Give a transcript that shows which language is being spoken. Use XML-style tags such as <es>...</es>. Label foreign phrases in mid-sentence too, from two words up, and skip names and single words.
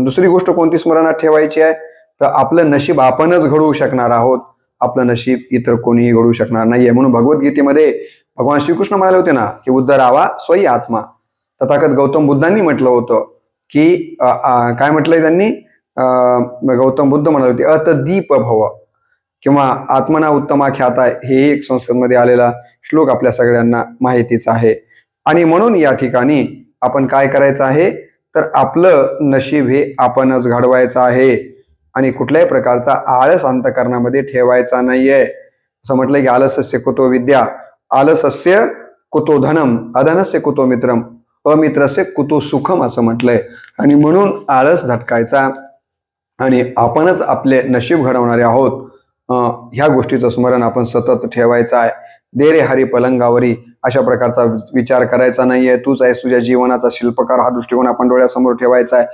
<mr>दुसरी गोष्ट कोणती स्मरणात ठेवायची आहे तर आपलं नशीब आपणच घडवू शकणार आहोत, आपलं नशीब इतर कोणीही घडवू शकणार नाहीये. म्हणून भगवद्गीतेमध्ये भगवान श्रीकृष्ण म्हणाले होते ना की</mr> <sa>उद्धरावा स्वयं आत्मा.</sa> <mr>तथागत गौतम बुद्धांनी म्हटलं होतं की काय म्हटलंय त्यांनी, गौतम बुद्ध म्हणाले होते</mr> <pi>अतदीप भव</pi> <mr>किंवा</mr> <sa>आत्मना उत्तमा ख्याता,</sa> <mr>हे एक संस्कृतमध्ये आलेला श्लोक आपल्या सगळ्यांना माहितीच आहे. आणि म्हणून या ठिकाणी आपण काय करायचं आहे तर आपलं नशीब हे आपणच घडवायचं आहे आणि कुठल्याही प्रकारचा आळस अंतःकरणामध्ये ठेवायचा नाहीये. असं म्हटलंय की</mr> <sa>आलसस्य कुतो विद्या, आलसस्य कुतो धनम, अधनस्य कुतो मित्रम, अमित्रस्य कुतो सुखम</sa> <mr>असं म्हटलंय. आणि म्हणून आळस झटकायचा आणि आपणच आपले नशीब घडवणारे आहोत ह्या गोष्टीचं स्मरण आपण सतत ठेवायचं आहे. दे रे हरी पलंगावरी अशा प्रकारचा विचार करायचा नाहीये. तूच आहेस तुझ्या जीवनाचा शिल्पकार, हा दृष्टिकोन आपण डोळ्यासमोर ठेवायचा आहे.</mr>